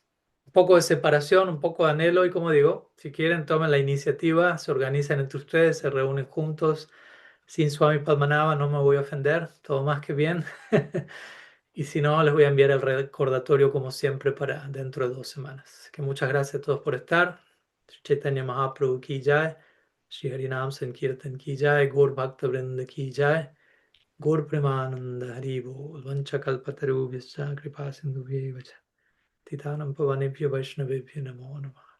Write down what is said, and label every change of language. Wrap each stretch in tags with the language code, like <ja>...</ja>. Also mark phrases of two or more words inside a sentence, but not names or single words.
<es>Un poco de separación, un poco de anhelo y como digo, si quieren tomen la iniciativa, se organizan entre ustedes, se reúnen juntos sin Swami Padmanabha no me voy a ofender, todo más que bien. Y si no, les voy a enviar el recordatorio como siempre para dentro de 2 semanas. Así que muchas gracias a todos por estar.</es> <sa>श्री चैतन्य महाप्रभु की जय श्री हरिनाम संकीर्तन की जय गौर भक्त वृन्द की जय गौर प्रेमानन्दे हरि बोल वाञ्छा कल्पतरुभ्यश्च कृपा सिन्धुभ्य एव च पतितानां पावनेभ्यो वैष्णवेभ्यो नमो नमः.</sa>